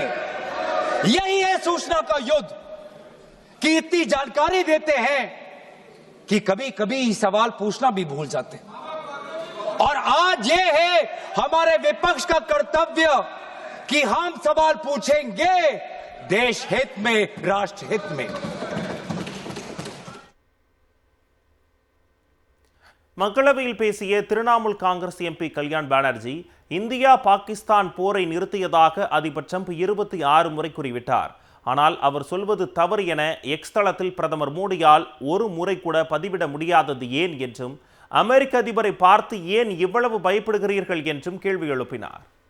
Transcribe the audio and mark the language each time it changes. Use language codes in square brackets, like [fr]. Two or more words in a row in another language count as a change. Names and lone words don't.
[hi] यही है सूचना का युद्ध कि इतनी जानकारी देते हैं कि कभी कभी सवाल पूछना भी भूल जाते हैं। और आज ये है हमारे विपक्ष का कर्तव्य कि हम सवाल पूछेंगे देश हित में, राष्ट्र हित में। [ta] மக்களவையில் பேசிய திரிணாமுல் காங்கிரஸ் எம்பி கல்யாண் பானர்ஜி, இந்தியா பாகிஸ்தான் போரை நிறுத்தியதாக அதிபர் ட்ரம்ப் 26 முறை கூறிவிட்டார். ஆனால் அவர் சொல்வது தவறு என எக்ஸ் தளத்தில் பிரதமர் மோடியால் ஒரு முறை கூட பதிவிட முடியாதது ஏன் என்றும், அமெரிக்க அதிபரை பார்த்து ஏன் இவ்வளவு பயப்படுகிறீர்கள் என்றும் கேள்வி எழுப்பினார்.